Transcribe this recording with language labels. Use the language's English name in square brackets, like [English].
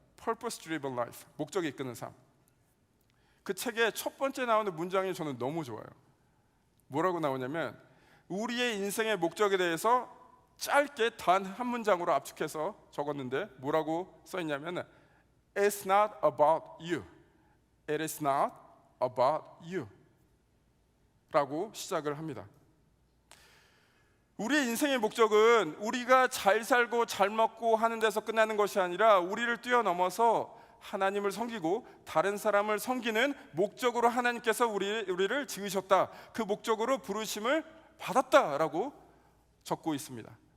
[Korean] Purpose Driven Life, 목적이 이끄는 삶. 그 책의 첫 번째 나오는 문장이 저는 너무 좋아요. 뭐라고 나오냐면 우리의 인생의 목적에 대해서 짧게 단 한 문장으로 압축해서 적었는데 뭐라고 써있냐면 [English] It's not about you. It is not about you [Korean] 라고 시작을 합니다. 우리의 인생의 목적은 우리가 잘 살고 잘 먹고 하는 데서 끝나는 것이 아니라 우리를 뛰어넘어서 하나님을 섬기고 다른 사람을 섬기는 목적으로 하나님께서 우리를 지으셨다. 그 목적으로 부르심을 받았다라고 적고 있습니다.